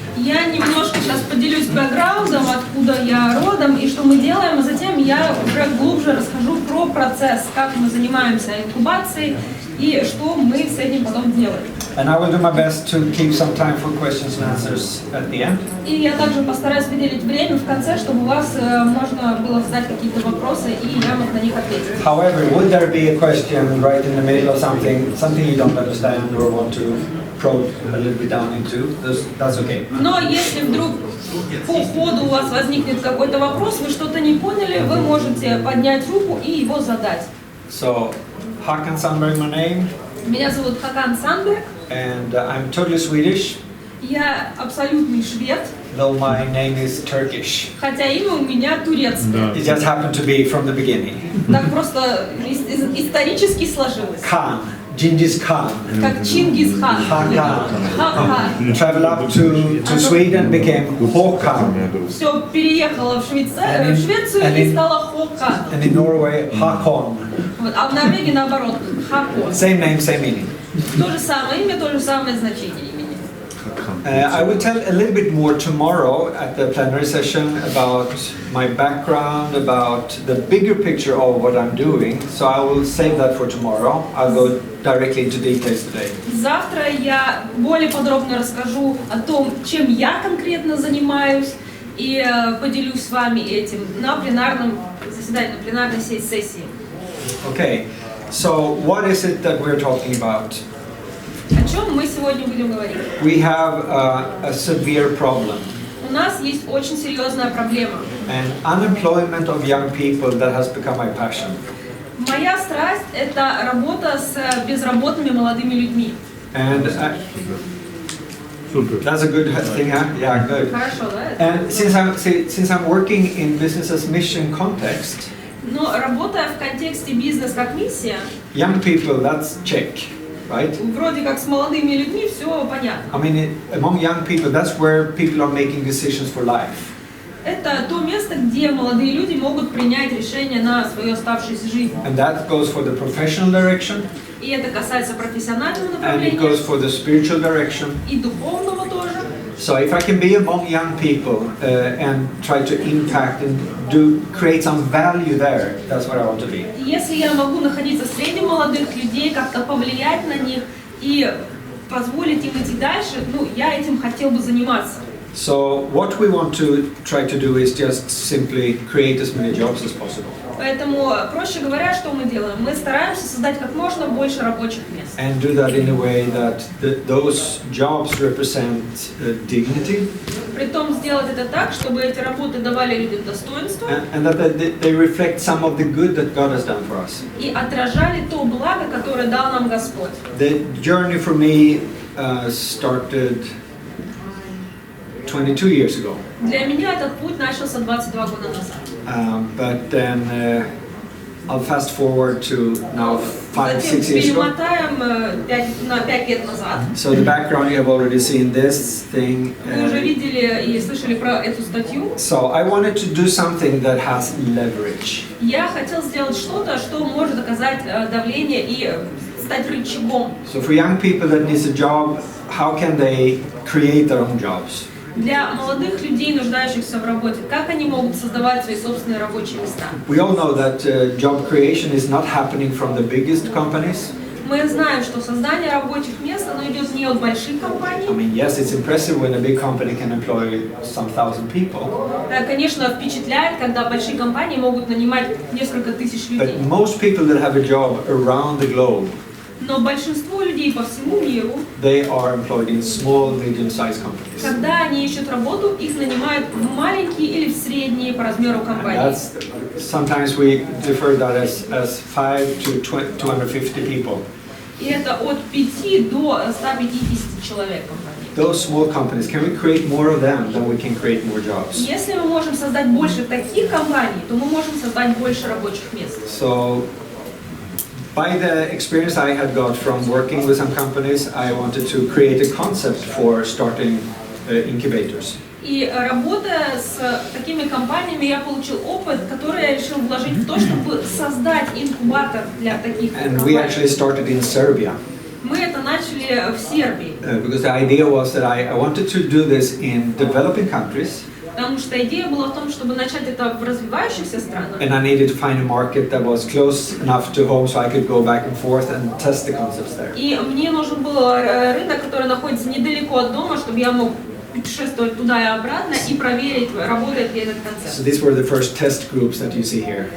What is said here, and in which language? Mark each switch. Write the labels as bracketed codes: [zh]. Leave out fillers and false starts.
[ru] Я немножко сейчас поделюсь бэкграундом, откуда я родом и что мы делаем, а затем я уже глубже расскажу про процесс, как мы занимаемся инкубацией и что мы с этим потом делаем. [en] And I will do my best to keep some time for questions and answers at the end. [ru] И я также постараюсь выделить время в конце, чтобы у вас можно было задать какие-то вопросы и я мог на них ответить. [en] However, would there be a question right in the middle of something you don't understand or want to probe a little bit down into? That's okay. [ru] Но если вдруг по ходу у вас возникнет какой-то вопрос, вы что-то не поняли, вы можете поднять руку и его задать. [en] So, Hакан Сандберг, my name. [ru] Меня зовут Хакан Сандберг. [en] And I'm totally Swedish. [ru] Я абсолютный швед. [en] Though my name is Turkish. [ru] Хотя имя у меня турецкое. [en] It just happened to be from the beginning. [ru] Так просто исторически сложилось. [en] Khan, Genghis Khan. [ru] Как Чингис-хан. [en] Hakan. Traveled up to Sweden, became Håkan. [ru] Все переехало в Швецию и стало Хокан. [en] And in Norway, Hakon. [ru] А в Норвегии наоборот, Хакон. [en] Same name, same meaning. [ru] То же самое имя, то же самое значение имени. [en] I will tell a little bit more tomorrow at the plenary session about my background, about the bigger picture of what I'm doing. So I will save that for tomorrow. I'll go directly into details today. [ru] Завтра я более подробно расскажу о том, чем я конкретно занимаюсь, и поделюсь с вами этим на пленарном заседании, на пленарной сессии. [en] Okay, so what is it that we're talking about? [ru] О чем мы сегодня будем говорить? [en] We have a severe problem. [ru] У нас есть очень серьезная проблема. [en] And unemployment of young people that has become my passion. [ru] Моя страсть – это работа с безработными молодыми людьми. [en] And that's a good thing, huh? Yeah, good. [ru] Хорошо, да? [en] And since I'm working in business as mission context, [ru] Но работая в контексте бизнес как миссия, [en] young people, that's check, right? [ru] вроде как с молодыми людьми все понятно. [en] I mean, among young people, that's where people are making decisions for life. [ru] Это то место, где молодые люди могут принять решение на свою оставшуюся жизнь. [en] And that goes for the professional direction. [ru] И это касается профессионального [en] And it [ru] направления [en] goes for the spiritual direction. [ru] и духовного тоже. [en] So if I can be among young people and try to impact and create some value there, that's what I want to be. [ru] Если я могу находиться среди молодых людей, как-то повлиять на них и позволить им идти дальше, я этим хотел бы заниматься. [en] So what we want to try to do is just simply create as many jobs as possible. [ru] Поэтому, проще говоря, что мы делаем? Мы стараемся создать как можно больше рабочих мест. [en] And do that in a way that those jobs represent dignity. [ru] Притом сделать это так, чтобы эти работы давали людям достоинство. [en] And that they reflect some of the good that God has done for us. [ru] И отражали то благо, которое дал нам Господь. [en] The journey for me started 22 years ago. [ru] Для меня этот путь начался 22 года назад. [en] But then I'll fast forward to now 5-6 years ago. [ru] Перемотаем на 5 лет назад. [en] So the background, you have already seen this thing. [ru] Вы уже видели и слышали про эту статью. [en] So I wanted to do something that has leverage. [ru] Я хотел сделать что-то, что может оказать давление и стать рычагом. [en] So for young people that needs a job, how can they create their own jobs? [ru] Для молодых людей, нуждающихся в работе, как они могут создавать свои собственные рабочие места? [en] We all know that job creation is not happening from the biggest companies. [ru] Мы знаем, что создание рабочих мест, оно идет не от больших компаний. [en] I mean, yes, it's impressive when a big company can employ some thousand people. [ru] Конечно, впечатляет, когда большие компании могут нанимать несколько тысяч людей. [en] But most people that have a job around the globe, [ru] Но большинство людей по всему миру, [en] they are employed in small, medium-sized companies. [ru] когда они ищут работу, их нанимают в маленькие или в средние по размеру компании. [en] Sometimes we defer that as 5 to 250 people. [ru] И это от 5 до 150 человек в компании. [en] those small companies, can we create more of them, then we can create more jobs. [ru] Если мы можем создать больше таких компаний, то мы можем создать больше рабочих мест. [en] So, by the experience I had got from working with some companies, I wanted to create a concept for starting incubators. [ru] И работая с такими компаниями, я получил опыт, который я решил вложить в то, чтобы создать инкубатор для таких [en] And we actually started in Serbia. [ru] Мы это начали в Сербии. [en] Because the idea was that I wanted to do this in developing countries. [ru] Потому что идея была в том, чтобы начать это в развивающихся странах. [en] And I needed to find a market that was close enough to home so I could go back and forth and test the concepts there. [ru] И мне нужен был рынок, который находится недалеко от дома, чтобы я мог путешествовать туда и обратно и проверить, работает ли этот концепт. [en] So these were the first test groups that you see here.